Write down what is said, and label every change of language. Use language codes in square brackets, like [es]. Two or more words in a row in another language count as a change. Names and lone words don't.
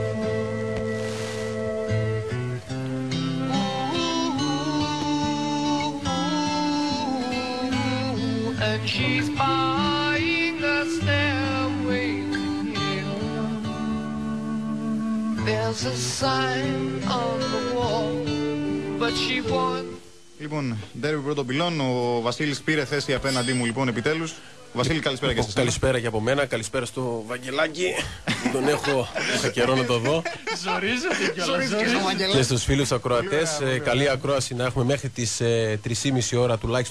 [en] And she's buying a stairway to heaven. There's a sign on the wall, but she wants. [el] Λοιπόν, ντέρμπι πρώτο πυλών. Ο Βασίλης πήρε θέση απέναντί μου, λοιπόν, επιτέλους. Βασίλη, καλησπέρα και εσείς. Καλησπέρα και από μένα. Καλησπέρα στο Βαγγελάκη. Τον έχω καιρό να το δω. Και στους φίλους ακροατές. Καλή ακρόαση να έχουμε μέχρι τις 3:30 ώρα τουλάχιστον.